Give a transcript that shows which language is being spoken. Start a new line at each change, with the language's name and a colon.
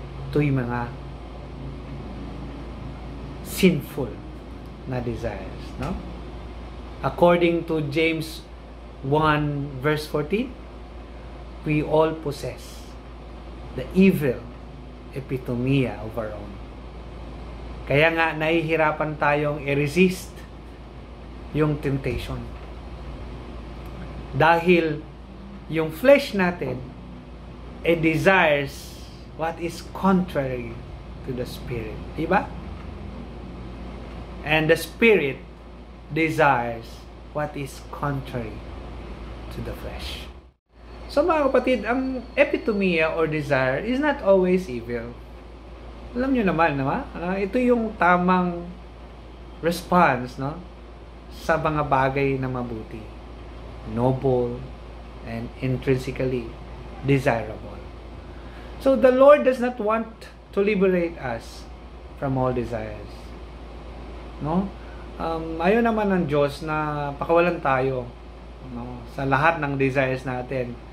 Filipino: Ito yung mga sinful na desires. No?
English: According to James 1 verse 14, we all possess the evil epitomia of our own.
Filipino: Kaya nga nahihirapan tayong i-resist yung temptation. Dahil yung flesh natin
English: desires what is contrary to the spirit. Diba? And the spirit desires what is contrary to the flesh. So
Filipino: mga kapatid, ang
English: epitomia or desire is not always evil.
Filipino: Alam nyo naman, ito yung tamang response, no, sa mga bagay na mabuti,
English: noble, and intrinsically desirable. So the Lord does not want to liberate us from all desires. No?
Filipino: Ayaw naman ng Diyos na pakawalan tayo, no, sa lahat ng desires natin.